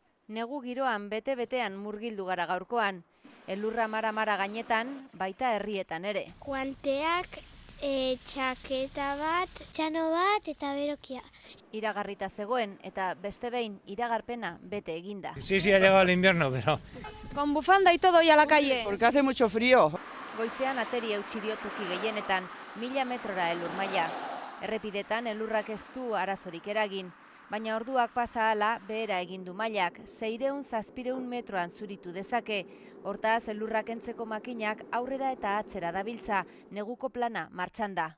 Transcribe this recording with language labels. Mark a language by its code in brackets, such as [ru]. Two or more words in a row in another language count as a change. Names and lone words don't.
[eu] Negu giroan bete-betean murgildu gara gaurkoan. Elurra mara-mara gainetan, baita herrietan ere. Guanteak, txaketa bat, txano bat eta berokia. Iragarrita zegoen eta beste behin iragarpena bete eginda. [es] Sí, ha llegado el invierno, pero... Con bufanda y todo y a la calle. Porque hace mucho frío. [eu] Goizean ateri eutsi dio toki gehienetan, 1000 metrora elur maila. Errepidetan elurrak ez du arazorik eragin, baina orduak pasa hala behera egin du mailak, 600-700 metroan zuritu dezake. Hortaz, elurrak entzeko makinak aurrera eta atzera dabiltza, neguko plana martxan da.